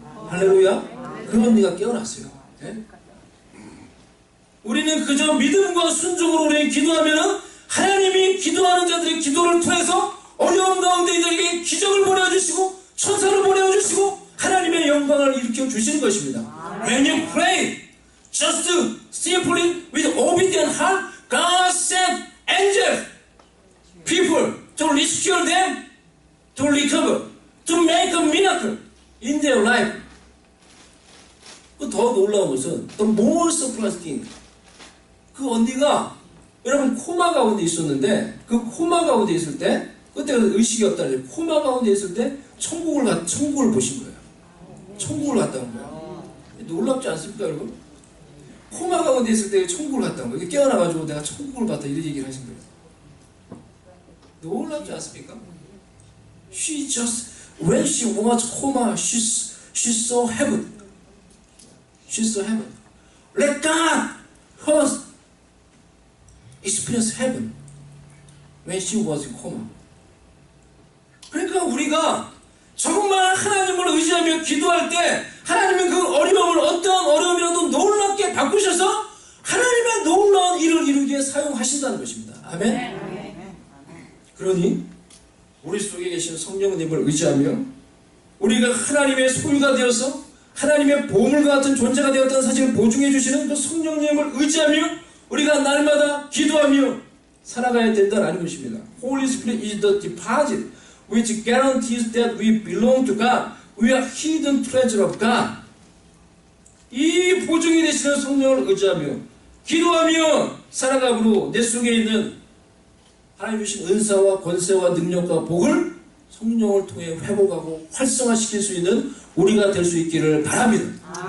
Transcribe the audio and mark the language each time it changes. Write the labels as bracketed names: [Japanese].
[Korean] 할렐루야. 그 언니가 깨어났어요. 네? 우리는 그저 믿음과 순종으로 우리 기도하면 하나님이 기도하는 자들의 기도를 통해서 어려운 가운데 이들에게 기적을 보내주시고 천사를 보내주시고 하나님의 영광을 일으켜 주시는 것입니다. [English] When you pray just simply with obedient heart, God sent angels, people to rescue them, to recover, to make a miracle in their life. [Korean] 더 놀라운 것은 [English] the more surprising. [Korean] 그 언니가 여러분 코마 가운데 있었는데 그 코마 가운데 있을 때 그때 의식이 없다는 코마 가운데 있을 때 천국을 보신 거예요. 천국을 갔다는 거예요. 놀랍지 않습니까 여러분? 코마 가운데 있을 때 천국을 갔다는 거예요. 깨어나가지고 내가 천국을 봤다 이런 얘기를 하신 거예요. 놀랍지 않습니까? [English] She just when she was coma, she saw heaven. She saw heaven. Let God first experience heaven when she was in coma. [Korean] 그러니까 우리가 정말 하나님을 의지하며 기도할 때 하나님은 그 어려움을 어떠한 어려움이라도 놀랍게 바꾸셔서 하나님의 놀라운 일을 이루기에 사용하신다는 것입니다. 아멘? 그러니 우리 속에 계신 성령님을 의지하며 우리가 하나님의 소유가 되어서 하나님의 보물과 같은 존재가 되었다는 사실을 보증해 주시는 그 성령님을 의지하며 우리가 날마다 기도하며 살아가야 된다는 것입니다. [English] Holy Spirit is the deposit which guarantees that we belong to God. We are hidden treasure of God. [Korean] 이 보증이 되시는 성령을 의지하며 기도하며 살아감으로 내 속에 있는 하나님 주신 은사와 권세와 능력과 복을 성령을 통해 회복하고 활성화시킬 수 있는 우리가 될 수 있기를 바랍니다.